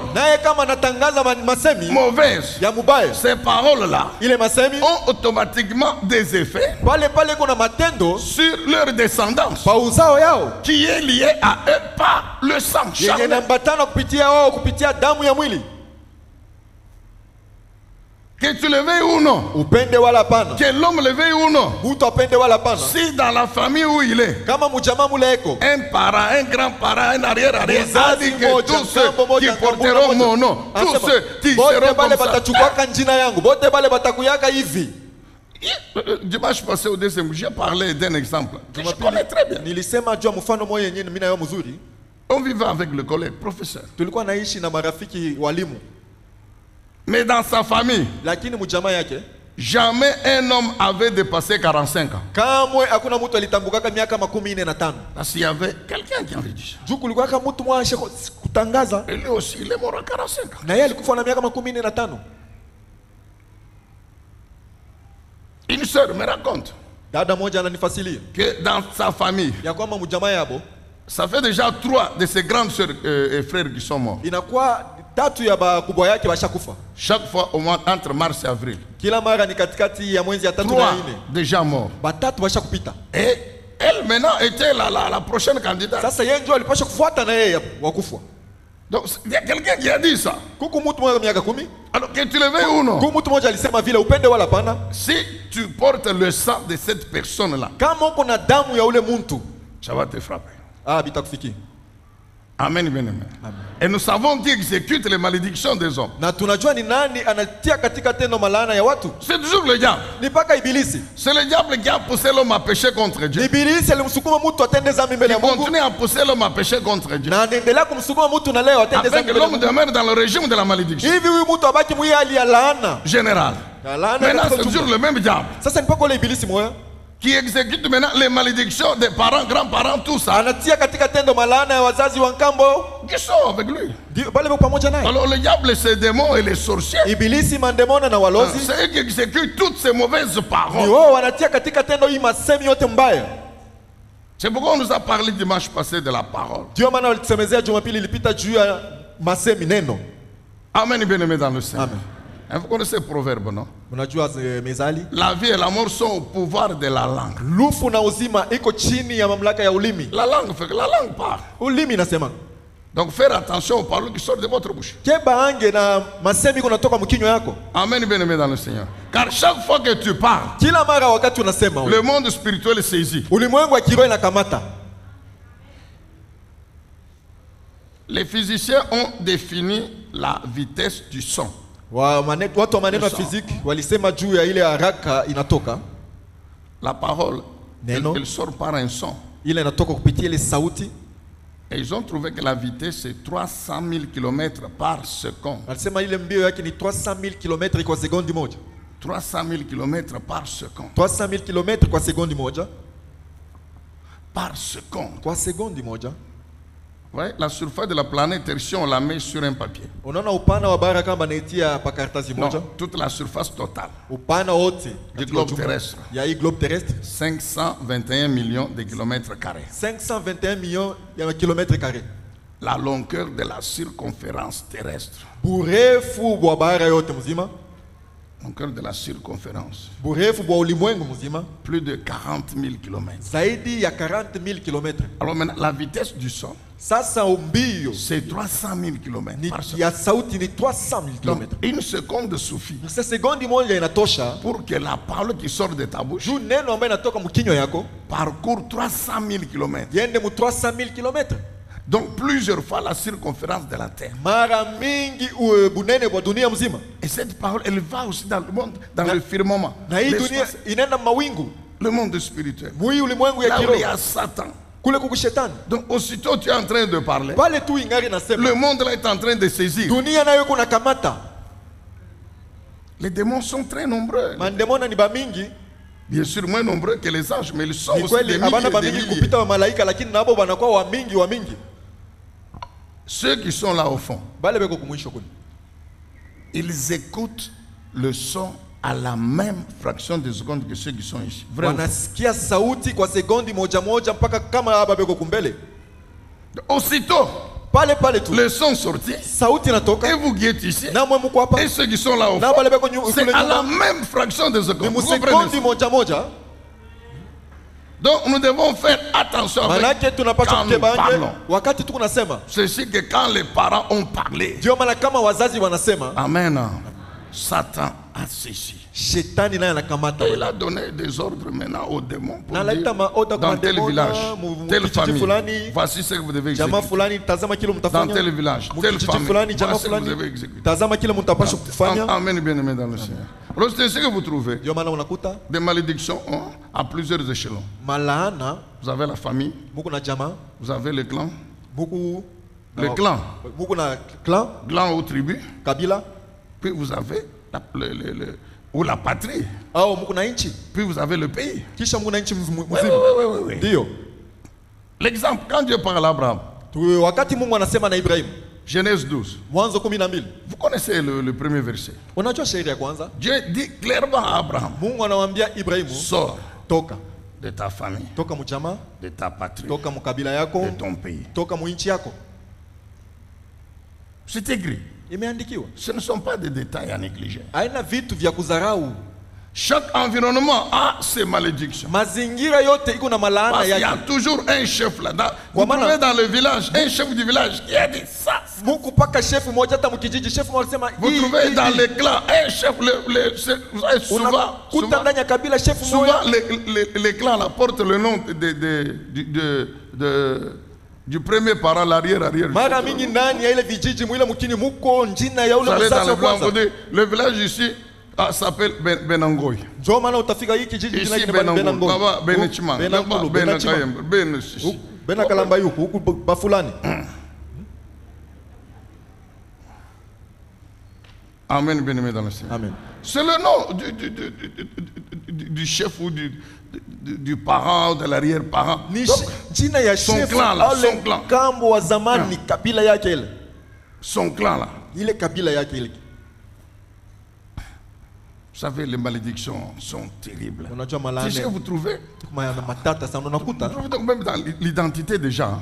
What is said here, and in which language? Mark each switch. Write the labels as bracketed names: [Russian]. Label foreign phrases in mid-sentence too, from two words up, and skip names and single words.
[Swahili] naye kama anatangaza masemi [French] mauvaises, [Swahili] ya mubaya, [French] ces paroles-là [Swahili] ile masemi [French] ont automatiquement des effets [Swahili] pale pale kuna matendo [French] sur leur descendance [Swahili] pa uzao yao [French] qui est lié à eux par le sang [Swahili] yenye [French] charnel. [Swahili] nambatana kupitia wao kupitia damu ya mwili. [French] Que tu le veuilles ou non, [Swahili] Upende wala hapana, [French] que l'homme le veuille ou non, [Swahili] mtu apende wala hapana, [French] si dans la famille où il est, [Swahili] kama mjamaa mule eko [French] un parent, un grand-parent, un arrière-arrière, a dit que [Swahili] moja, [French] tous ceux [Swahili] ngambo moja, [French] qui porteront [Swahili] ngambo [French] mon nom, [Swahili] moja. [French] tous [Swahili] Anasema, [French] ceux qui [Swahili] bote [French] seront [Swahili] bale [French] comme ça. [Swahili] batachukwaka njina yangu, bote bale batakuyaka hivi. [French] Dimanche passé au deuxième, j'ai parlé d'un exemple que je connais très bien. [Swahili] Nilisema jua mfano moja yenyewe mimi nayo mzuri. [French] On vivait avec le collègue, professeur. [Swahili] Tulikuwa naishi na marafiki walimu, [French] Mais dans sa famille, [Swahili] lakini mjamaa yake [French] jamais un homme avait dépassé 45 ans. [Swahili] kamwe hakuna mtu alitambukaka miaka 45. [French] Parce qu'il y avait quelqu'un qui avait dit ça. [Swahili] Juu kulikuwa kama mtu mwashe kutangaza, [French] Et lui aussi, il est mort à 45 ans. [Swahili] na yeye alikufa na miaka 45. [French] Une sœur me raconte [Swahili] Dada moja ananifasilia [French] que dans sa famille, [Swahili] ya kwamba mjamaa yabo [French] ça fait déjà 3 de ses grandes sœurs et frères qui sont morts. [Swahili] inakuwa 3 ya bakubwa yake washakufa. [French] Chaque fois au mois entre mars et avril. [Swahili] Kila mara ni katikati ya mwezi ya 3 na 3 4. [French] déjà morts. [Swahili] Batatu washakupita. [French] Et elle maintenant était la prochaine candidate. [Swahili] Sasa yeye ndio alipaswa kufuata na yeye wakufa. [French] Donc il y a quelqu'un qui a dit ça. [Swahili] Kuku mtu mmoja miaka 10. [French] Alors que tu le veux ou non? [Swahili] Kuku mtu mmoja alisema vile upende wala pana. [French] Si tu portes le sang de cette personne-là, [Swahili] Kama uko na damu ya ule mtu, [French] ça va te frapper. [Swahili] bitakufiki. [French] Amen, bien aimé. Et nous savons qui exécute les malédictions des hommes. [Swahili] Na tunajua ni nani anatia katika tendo malaana ya watu. [French] C'est toujours le diable. [Swahili] Ni paka ibilisi. [French] C'est le diable qui a poussé l'homme à pécher contre Dieu. [Swahili] Ibilisi alimsukuma mtu atende dhambi mbele ya [French] Il [Swahili] Mungu. [French] continue à pousser l'homme à pécher contre Dieu. [Swahili] Na anaendelea kumsukuma mtu na leo atende [French] Afin [Swahili] dhambi [French] que [Swahili] mbele ya [French] l'homme [Swahili] Mungu. [French] demeure dans le régime de la malédiction [Swahili] Hivi huyu mtu abaki mwi hali ya laana. [French] générale. [Swahili] Laana [French] Maintenant, [Swahili] katika [French] c'est toujours [Swahili] jumla. [French] le même diable [Swahili] Sasa ni paka ule ibilisi moya [French] qui exécute maintenant les malédictions des parents, grands-parents, tout ça, [Swahili] anatia katika tendo malaana ya wazazi wa nkambo. [French] qui sont avec lui. [Swahili] Ndio pale pamoja naye. [French] Alors le diable, ses démons et les sorciers, [Swahili] Ibilisi, mandemona na walozi [French] c'est eux qui exécutent toutes ces mauvaises [Swahili] ni [French] paroles. [Swahili] wao wanatia katika tendo hii masemi yote mbaya. [French] C'est pourquoi on nous a parlé dimanche passé de la parole. [Swahili] Ndio maana walitusemezea Jumapili ilipita juu ya masemi neno. [French] Amen, bien-aimé dans le Seigneur. Amen. Vous connaissez le proverbe, non? [Swahili] Mnajua mezali? [French] La vie et la mort sont au pouvoir de la langue. [Swahili] Lufu na uzima iko chini ya mamlaka ya ulimi. [French] La langue fait que la langue parle. [Swahili] Ulimi nasema. [French] Donc faire attention aux paroles qui sortent de votre bouche. [Swahili] Keba ange na masemi kunatoka mkinywa yako. [French] Amen, bien-aimé dans le Seigneur. Car chaque fois que tu parles, [Swahili] Kila mara wakati unasema [French] le monde spirituel est saisi. [Swahili] ulimwengu wa kiroho inakamata. [French] Les physiciens ont défini la vitesse du son. [Swahili] Watu wa maneno ya fiziki walisema juu ya ile haraka inatoka. [French] La parole, [Swahili] Neno. [French] elle sort par un son. [Swahili] Ile inatoka kupitia ile sauti. [French] Et ils ont trouvé que la vitesse c'est 300 000 km par seconde. [Swahili] Walisema ile mbio yake ni 300,000 km kwa sekondi moja. [French] 300 000 km par seconde. [Swahili] 300,000 km kwa sekondi moja. [French] Par seconde. [Swahili] Kwa sekondi moja. [French] Ouais, la surface de la planète Terre, si on la met sur un papier. [Swahili] Unaona upana wa bara kama naitia pa karatasi moja. [French] Non, toute la surface totale [Swahili] Upana wote [French] du globe terrestre. [Swahili] ya hii [French] globe terrestre 521 millions de kilomètres carrés. [Swahili] 521 millions ya [French] kilomètres carrés. La longueur de la circonférence terrestre. [Swahili] Burefu bwa bara yote mzima. [French] Longueur de la circonférence. [Swahili] Burefu bwa ulimwengu mzima. [French] Plus de 40 000 kilomètres. [Swahili] Zaidi ya 40,000 kilomètres. [French] Alors maintenant, la vitesse du son, [Swahili] Sasa mbio [French] c'est 300 000 kilomètres par seconde. [Swahili] ya sauti ni 300,000 [French] Donc, [Swahili] kilomètres. [French] une seconde suffit [Swahili] Sasa sekondi moja inatosha [French] pour que la parole qui sort de ta bouche [Swahili] juu neno ambayo inatoka mkinywa yako [French] parcourt 300 000 kilomètres. [Swahili] yende mu 300,000 kilomètres. [French] Donc, plusieurs fois la circonférence de la terre. [Swahili] Mara mingi bunene bwa dunia mzima. [French] Et cette parole, elle va aussi dans le monde, dans le firmament. [Swahili] Na hii dunia [French] L'espace, [Swahili] inaenda mawingu. [French] le monde spirituel. [Swahili] Mui ulimwengu ya [French] Là où il y [Swahili] kiroho. [French] a Satan. [Swahili] Kule kuku shetani. [French] Donc, aussitôt tu es en train de parler, [Swahili] Pale tu ingari nasema. [French] le monde là est en train de saisir. [Swahili] Dunia nayo kuna kamata. [French] Les démons sont très nombreux. [Swahili] Mandemona ni bamingi. [French] Bien sûr, moins nombreux que les anges, mais ils sont [Swahili] Ni [French] aussi des [Swahili] kweli [French] milliers [Swahili] abana [French] et des [Swahili] bamingi [French] milliers. [Swahili] kupita wa malaika lakini nabo banakuwa wa mingi. [French] Ceux qui sont là au fond, [Swahili] Bale beko kumwisho kuni. [French] ils écoutent le son à la même fraction de seconde que ceux qui sont ici. Vraiment. [Swahili] Wanasikia sauti kwa sekondi moja moja mpaka kama hapa beko kumbele. [French] Aussitôt, [Swahili] Pale tu. [French] le son sorti, [Swahili] Sauti [French] et [Swahili] natoka. [French] vous qui êtes ici, [Swahili] Na mwe mko hapa. [French] et ceux qui sont là au [Swahili] Na [French] fond, [Swahili] bale beko [French] c'est [Swahili] kule [French] à la [Swahili] nyuma. [French] même fraction de [Swahili] Ni [French] seconde. [Swahili] mu [French] Vous comprenez [Swahili] sekondi [French] ça? [Swahili] moja. [French] Donc nous devons faire attention avec [Swahili] Manake tunapaswa [French] quand nous [Swahili] kukebange [French] parlons. [Swahili] wakati tuko nasema. [French] Ceci que quand les parents ont parlé, [Swahili] Ndio maana kama wazazi wanasema [French] Amen, Satan a saisi. [Swahili] shetani naye anakamata. [French] Et il a donné des ordres maintenant aux démons pour [Swahili] Na [French] dire, [Swahili] laita maoda kwa [French] dans tel [Swahili] demona, [French] village, telle [Swahili] kijiji [French] famille, [Swahili] fulani, [French] voici ce que vous devez [Swahili] jamaa [French] exécuter. [Swahili] fulani tazama kile [French] Dans [Swahili] mtafanya. [French] tel village, telle [Swahili] Kijiji [French] famille, [Swahili] fulani, jamaa [French] voici ce que vous devez [Swahili] fulani, [French] exécuter. [Swahili] tazama kile mtapaswa kufanya. [French] Amen, bien-aimé dans le Seigneur. Alors c'est ce que vous trouvez. [Swahili] Ndio maana unakuta [French] Des malédictions à plusieurs échelons. [Swahili] malaana [French] Vous avez la famille, [Swahili] muko na jamaa, [French] vous avez le clan, [Swahili] muko [French] le clan, [Swahili] muko na clan, [French] clan ou tribu, [Swahili] kabila [French] puis vous avez ou la patrie, [Swahili] au muko na nchi, [French] puis vous avez le pays. [Swahili] kisha muko na nchi mzima. [French] Oui. [Swahili] Ndio. [French] L'exemple, quand Dieu parle à Abraham, [Swahili] Wakati Mungu anasema na Ibrahim, [French] Genèse 12. [Swahili] Mwanzo 12. [French] Vous connaissez le premier verset. [Swahili] Unajua sheria ya kwanza? [French] Dieu dit clairement à Abraham, [Swahili] Mungu anamwambia Ibrahimu, [French] sors [Swahili] toka [French] de ta famille, [Swahili] mjamaa, [French] de ta patrie, [Swahili] toka mkabila yako, [French] de ton pays. [Swahili] toka muinchi yako. [French] C'est écrit. [Swahili] Imeandikiwa. [French] Ce ne sont pas des détails à négliger. [Swahili] Haina vitu vya kudharau. [French] Chaque environnement a ses malédictions. [Swahili] Mazingira yote iko na malaana [French] Parce qu'il y a [Swahili] yake. [French] toujours un chef là. Vous trouvez dans le village un chef du village qui a dit ça. [Swahili] Mungu paka chef mmoja hata mkijiji chef mmoja anasema [French] Vous trouvez dans les clans un chef, [Swahili] kuta ndani ya kabila chef mmoja. [French] Souvent les clans là, portent le nom du premier parent, l'arrière. [Swahili] Mara mingi ndani ya ile vijiji mwile mkini muko njina ya ule msasa wa kwanza. [French] Le village ici s'appelle Benangoy. [Swahili] Ndio maana utafika hii kijiji jina [French] Ici [Swahili] lake Benangoy. Baba Benechima. Benakalamba yuko huku bafulani. [French] Amen, bien-aimé dans le Seigneur. Amen. C'est le nom du chef ou du parent, de l'arrière-parent. [Swahili] Jina ya [French] son chef clan là, son clan. [Swahili] Kambo wa zamani kabila yake ile. [French] Son clan là. [Swahili] Ile kabila yake ile. [French] Vous savez, les malédictions sont terribles. [Swahili] Unajua [French] C'est [Swahili] malaana. [French] ce que vous trouvez. [Swahili] Matata sana unakuta. [French] Même dans l'identité déjà.